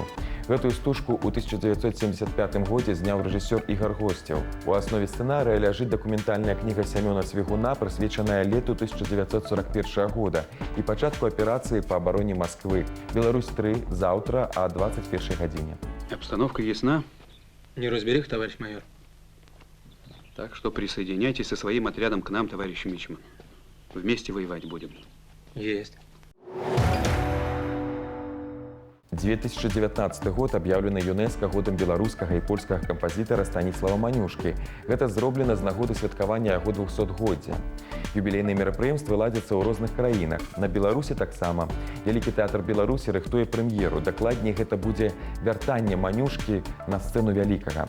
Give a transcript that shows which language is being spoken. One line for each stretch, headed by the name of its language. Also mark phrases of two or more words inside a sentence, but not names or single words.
Belarusian: Гэтую стужку ў 1975 годзе зняў рэжысёр Ігар Госцеў. У аснове сцэнарыя ляжыць дакументальная кніга Сямёна Цвігуна, прысвечаная лету 1941 года і пачатку аперацыі па абароне Масквы. «Беларусь-3» заўтра о 21 гадзіне.
Russian: Обстановка ясна? Неразбериха, товарищ майор. Так что присоединяйтесь со своим отрядом к нам, товарищ Мичман. Вместе воевать будем. Есть.
Belarusian: 2019 год аб'яўлены ЮНЕСКО годам беларускага і польскага кампазітара Станіслава Манюшкі. Гэта зроблена з нагоды святкавання яго 200-годдзя. Юбілейныя мерапрыемствы ладзяцца ў розных краінах. На Беларусі таксама. Вялікі тэатр Беларусі рыхтуе прэм'еру. Дакладней, гэта будзе вяртанне Манюшкі на сцэну вялікага.